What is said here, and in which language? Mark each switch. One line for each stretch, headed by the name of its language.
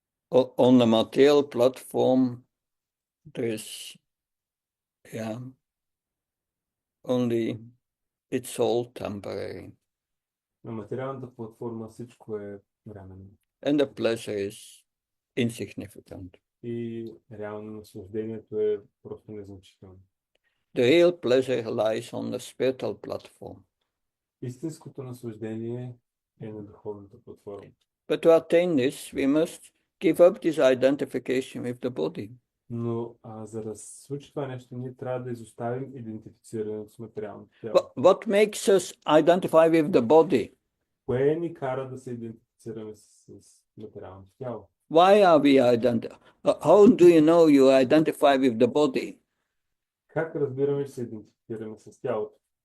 English: On the material platform there's only it's all temporary.
Bulgarian: На материалната платформа всичко е временно.
English: And the pleasure is insignificant.
Bulgarian: И реално наслаждението е просто незначително.
English: The real pleasure lies on the spiritual platform.
Bulgarian: Истинското наслаждение е на духовната платформа.
English: But to attain this, we must give up this identification with the body.
Bulgarian: Но за да се случи това нещо, ние трябва да изоставим идентифицирането с материалното тяло.
English: What makes us identify with the body?
Bulgarian: Кое ни кара да се идентифицираме с материалното тяло?
English: Why are we how do you know you identify with the body?
Bulgarian: Как разбираме, че се идентифицираме с тялото?